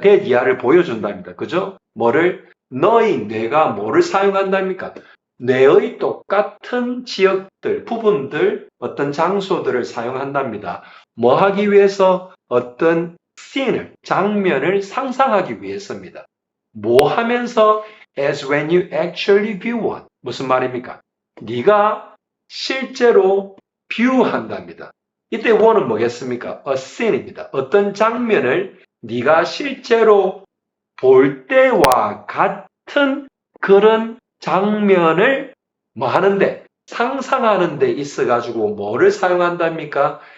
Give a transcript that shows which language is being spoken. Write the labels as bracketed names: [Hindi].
[Korean] 대기하를 보여준답니다. 그죠? 뭐를? 너의 뇌가 뭐를 사용한답니까? 뇌의 똑같은 지역들, 부분들, 어떤 장소들을 사용한답니다. 뭐 하기 위해서? 어떤 씬을, 장면을 상상하기 위해서입니다. 뭐 하면서? [English] As when you actually view one. [Korean] 무슨 말입니까? 네가 실제로 뷰한답니다. 이때 one은 뭐겠습니까? [English] A scene입니다. [Korean] 어떤 장면을 네가 실제로 볼 때와 같은 그런 장면을 뭐 하는데 상상하는 데 있어가지고 뭐를 사용한답니까?